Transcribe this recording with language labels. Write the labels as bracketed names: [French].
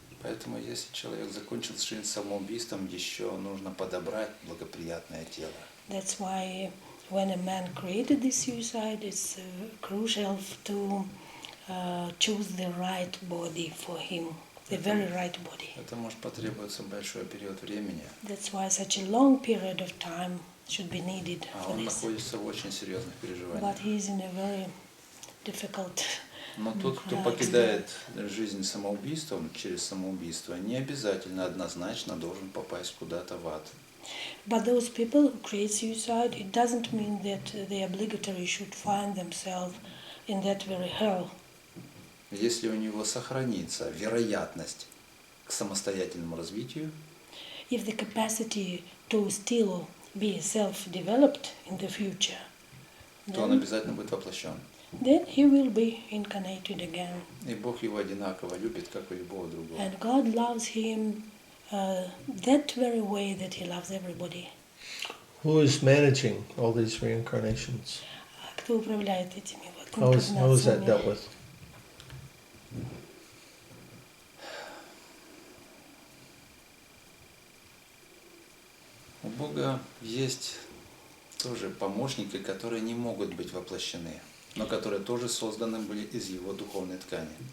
[Russian] Поэтому, если человек закончил жизнь самоубийством, еще нужно подобрать благоприятное тело. [English] That's why when a man created this suicide, it's crucial to choose the right body for him, the very right body. [Russian] Это может потребоваться большой период времени. [English] That's why such a long period of time should be needed [Russian] А [English] for [Russian] он [English] this. [Russian] находится в очень серьезных переживаниях. [English] But he is in a very difficult. [Russian] Но тот, кто покидает жизнь самоубийством, через самоубийство, не обязательно однозначно должен попасть куда-то в ад. [English] But those people who create suicide, it doesn't mean that they obligatory should find themselves in that very hell. [Russian] Если у него сохранится вероятность к самостоятельному развитию, [English] If the capacity to still be self-developed in the future, [Russian] то он обязательно будет воплощен. [English] then he will be incarnated again. [Russian] И Бог его одинаково любит, как и любого другого. [English] And God loves him that very way that he loves everybody. Who is managing all these reincarnations? [Russian] Кто управляет этими вот [English] How is that [Russian] инкарнациями? [English] dealt with? [Russian] У Бога есть тоже помощники, которые не могут быть воплощены, но которые тоже созданы были из его духовной ткани.